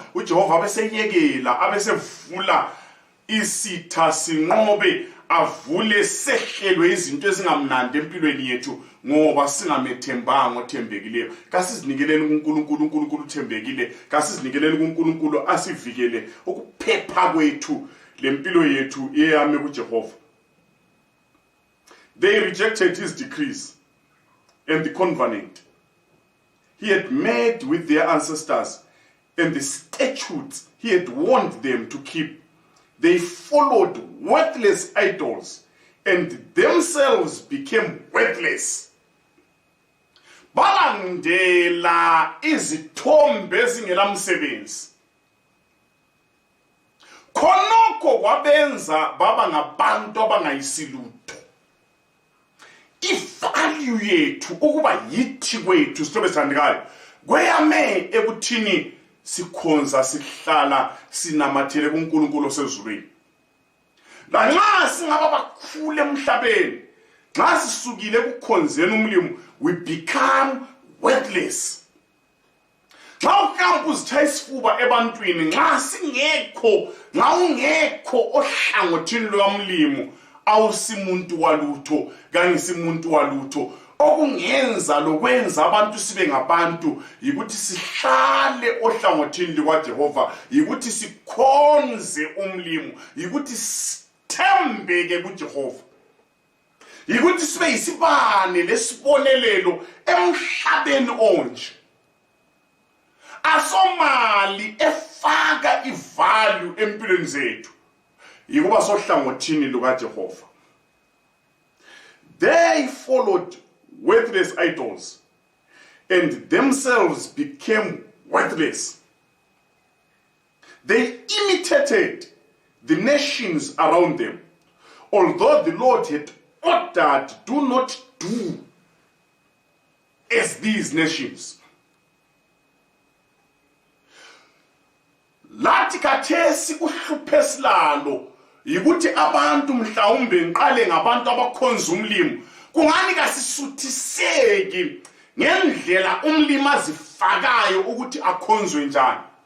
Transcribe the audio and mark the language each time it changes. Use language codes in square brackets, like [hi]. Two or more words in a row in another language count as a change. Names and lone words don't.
[nd] uJehova abeseyekela, abesevula isitha sinqobe, avule sehlelwe izinto ezingamnandi empilweni yethu ngoba singamethembanga othembekileyo. Kasizinikeleni kuNkulunkulu, uNkulunkulu uthembekile. Kasizinikeleni kuNkulunkulu asivikele ukuphepha kwethu lempilo yethu eyame kuJehova. [en] They rejected his decrees and the covenant he had made with their ancestors and the statutes he had warned them to keep. They followed worthless idols and themselves became worthless. [nd] Balandela izithombe ezingelamsebenzi. Khonokho kwabenza baba ngabantu abangayisilutho. Ivalue yethu ukuba yithi kwethu sihlobo esithandekayo kweyame ekuthini sikhonza, sihlala, sinamathele kuNkulunkulu osezulwini. Lanxa singaba bakhulu emhlabeni, nxa sisukile ekukhonzeni uMlimi, [en] we become worthless. [nd] Nxa uhambe uzitshaya isifuba ebantwini, nxa singekho, nxa ungekho ohlangothini lwaMlimi, awusimuntu walutho, kangisimuntu walutho. Okungenza lokwenza abantu sibe ngabantu yikuthi sihlale ohlangothini likaJehova, yikuthi sikhonze uMlimi, yikuthi sithembeke kuJehova, yikuthi sibe yisibane lesibonelelo emhlabeni onje. Asomali efaka ivalue empilweni zethu yikuba sohlangothini lukaJehova. [en] They followed worthless idols and themselves became worthless. They imitated the nations around them, although the Lord had ordered, do not do as these nations. [nd] Lathi kathesi kuhluphesilalo yikuthi abantu mhlawumbe ngiqale ngabantu abakhonza uMlimi, kungani kasisuthiseki ngendlela uMlimi azifakayo ukuthi akhonzwe njani.